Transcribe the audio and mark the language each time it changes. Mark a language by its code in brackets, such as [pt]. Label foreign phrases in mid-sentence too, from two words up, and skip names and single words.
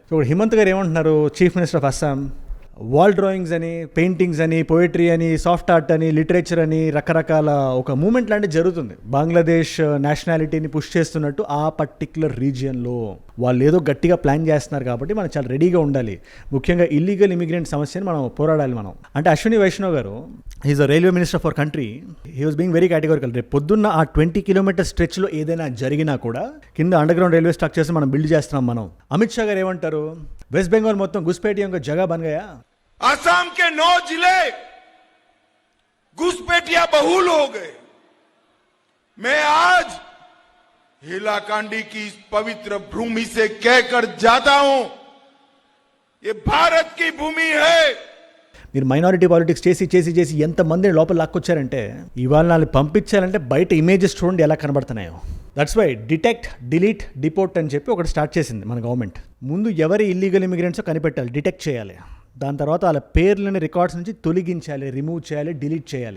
[te] సో హిమంత్ గారు ఏమంటున్నారు, [en] Chief Minister of Assam, wall drawings [te] అని, పెయింటింగ్స్ అని, పోయిటరీ అని, [en] soft art [te] అని, లిటరేచర్ అని, రకరకాల ఒక మూమెంట్ లాంటిది జరుగుతుంది. బంగ్లాదేశ్ నేషనాలిటీని పుష్ చేస్తున్నట్టు ఆ [en] particular region [te] వాళ్ళు ఏదో గట్టిగా ప్లాన్ చేస్తున్నారు. కాబట్టి మనం చాలా రెడీగా ఉండాలి. ముఖ్యంగా [en] illegal immigrant [te] సమస్యని మనం పోరాడాలి మనం. అంటే అశ్విని వైష్ణవ్ గారు, [en] he's a railway minister for country, he was being very categorical. [te] రేపు పొద్దున్న ఆ 20 కిలోమీటర్ స్ట్రెచ్లో ఏదైనా జరిగినా కూడా కింద [en] underground railway structures [te] మనం బిల్డ్ చేస్తున్నాం మనం. అమిత్ షా గారు ఏమంటారు, వెస్ట్ బెంగాల్ మొత్తం [hi] घुसपैठियों का जगह बन गया. असम के 9 जिले घुसपैठिया बहुल हो गए. मैं आज हिलाकांडी की इस पवित्र भूमि से कहकर जाता हूं, ये भारत की भूमि है. [te] మీరు మైనారిటీ పాలిటిక్స్ చేసి ఎంతమందిని లోపల లాక్కొచ్చారంటే ఇవాళ వాళ్ళని పంపించాలంటే బయట ఇమేజెస్ చూడండి ఎలా కనబడుతున్నాయో. [en] that's why detect, delete, deport [te] అని చెప్పి ఒకటి స్టార్ట్ చేసింది మన గవర్నమెంట్. ముందు ఎవరి [en] illegal immigrants [te] కనిపెట్టాలి, డిటెక్ట్ చేయాలి. దాని తర్వాత వాళ్ళ పేర్లని రికార్డ్స్ నుంచి తొలగించాలి, రిమూవ్ చేయాలి, డిలీట్ చేయాలి.